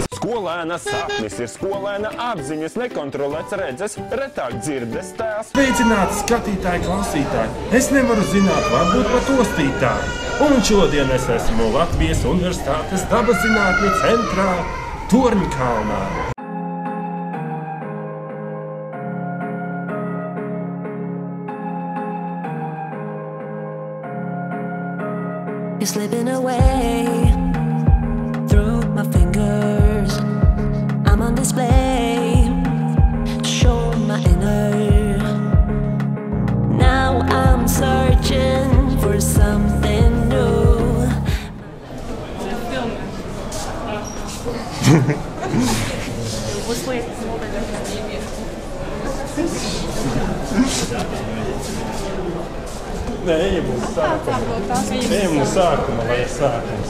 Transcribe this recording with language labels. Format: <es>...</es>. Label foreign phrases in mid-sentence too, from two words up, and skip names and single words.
<lv>Skolēna sapnis ir skolēna apziņas, nekontrolēts redzes, retāk dzirdes tēls. Sveicināti skatītāji, klausītāji! Es nevaru zināt, varbūt pat ostītāji. Un šodien es esmu Latvijas Universitātes dabas zinātņu centrā Torņkalnā.</lv> <en>You're slipping away through my fingers. I'm on display to show my inner. Now I'm searching for something new.</en> <lv>Nē, ejam uz sākuma, lai ir sākums.</lv>